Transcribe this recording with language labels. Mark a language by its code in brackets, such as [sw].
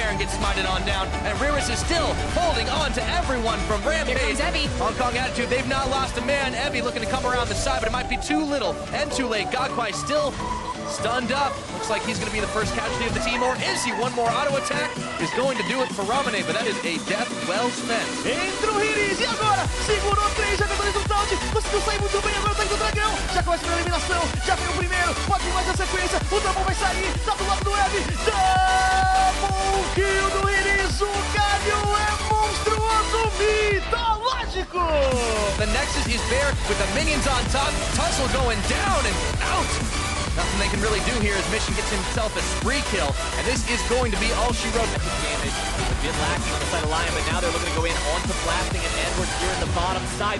[en] Baron gets smited on down, and Reris is still holding on to everyone from Rampage. Here comes Evie. Hong Kong Attitude, they've not lost a man. Evie looking to come around the side, but it might be too little and too late. Gokpai still stunned up. Looks like he's going to be the first casualty of the team, or is he? One more auto attack is going to do it for Ramane, but that is a death well spent. [pt] Entra o Riris, e agora? Segurou 3 jogadores do Taut, conseguiu sair muito bem, agora tá indo o Dragão, já começa a eliminação, já vem o primeiro, pode vir mais a sequência, o Double vai sair, tá do lado do Evi, double kill do Riris, o Galio é monstruoso, mitológico! [en] The Nexus is there with the minions on top, Tussle going down and out. Nothing they can really do here as Mission gets himself a spree kill, and this is going to be all she wrote. Damage was a bit lacking on the side of Lion, but now they're looking to go in onto Blasting and Edwards here in the bottom side.